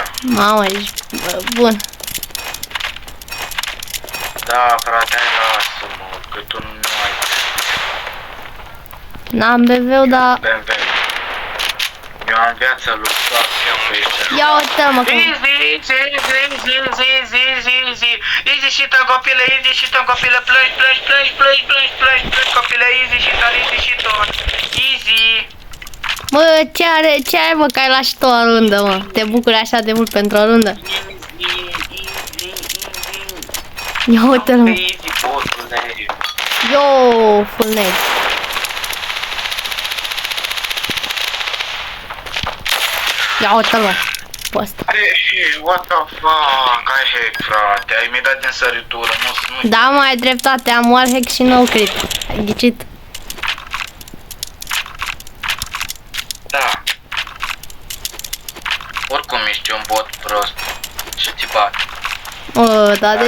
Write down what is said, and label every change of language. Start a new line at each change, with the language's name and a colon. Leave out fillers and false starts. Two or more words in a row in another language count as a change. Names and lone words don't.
Romanian: Mamă, ești bun. Da, frate, hai lasă-mă, că tu nu ai N-am BV-ul, dar... BMW. Eu am viață luxoasă pe aici. Ia uite mă cum...
English: Easy shit-on,
Romanian: copile,
English: easy shit-on,
Romanian: copile, plângi, copile,
English: easy shit-on, easy.
Romanian: Mă, ce ai mă, că ai luat și tu o rundă, mă? Te bucuri așa de mult pentru o rundă? Ia uite-l, mă. Easy, botule.
English: Yo, full net.
Romanian: Ia uite-l, mă. Pe ăsta.
English: What the fuck,
Romanian: ai hack, frate, ai mi dat din săritură, nu. Da, mă, ai dreptate, am wallhack și
English: no crit.
Romanian: Ai ghicit. Da. Oricum ești un bot prost și ți bat. Mă, dar de